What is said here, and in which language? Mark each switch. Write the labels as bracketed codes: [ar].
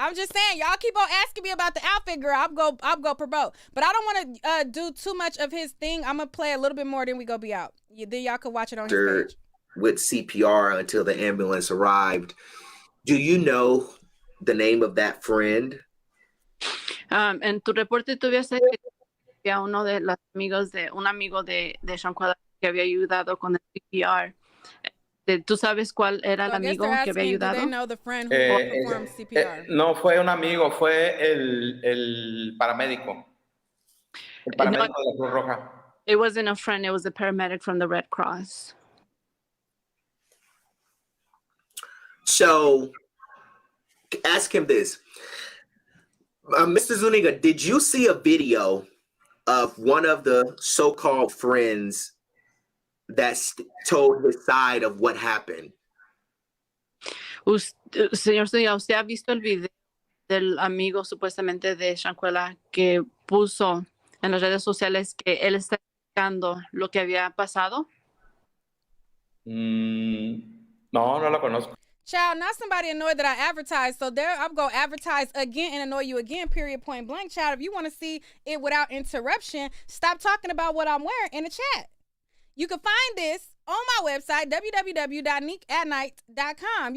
[en] I'm just saying, y'all keep on asking me about the outfit, girl. I'm go promote, but I don't want to do too much of his thing. I'm gonna play a little bit more, then we go be out. Then y'all can watch it on his page. With CPR until the ambulance arrived. Do you know the name of that friend? [es] En tu reporte tú habías dicho que a uno de los amigos un amigo de Shanquila que había ayudado con el CPR. ¿Tú sabes cuál era el amigo que había ayudado? [en] Do they know the friend who performed CPR? [es] No fue un amigo, fue el paramédico. El paramédico de la Cruz Roja. [en] It wasn't a friend, it was a paramedic from the Red Cross. So, ask him this. Mr. Zuniga, did you see a video of one of the so-called friends that told his side of what happened? [es] Señor Zuniga, ¿usted ha visto el video del amigo supuestamente de Shanquila que puso en las redes sociales que él está explicando lo que había pasado? No lo conozco. [en] Child, not somebody annoyed that I advertised. So there, I'm going to advertise again and annoy you again, period, point blank. Child, if you want to see it without interruption, stop talking about what I'm wearing in the chat. You can find this on my website, www.neekatnight.com.